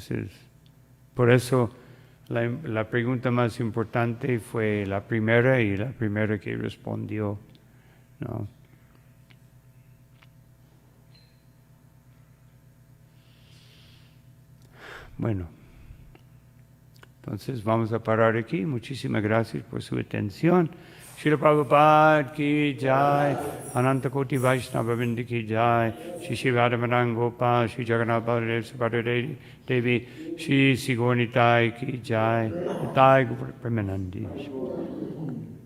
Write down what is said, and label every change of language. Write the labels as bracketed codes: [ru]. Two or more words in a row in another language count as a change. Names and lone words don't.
[es] Por eso la pregunta más importante fue la primera y la primera que respondió, ¿no? Bueno, entonces vamos a parar aquí. Muchísimas gracias por su atención. [hi] श्रील प्रभुपाद की जय, अनन्त कोटि वैष्णव वृन्द की जय, श्री श्री राधामदन गोपाल, श्री जगन्नाथ बलदेव सुभद्रा देवी, श्री सिगौर्नी ताई की जय, ताई प्रेमानन्दी.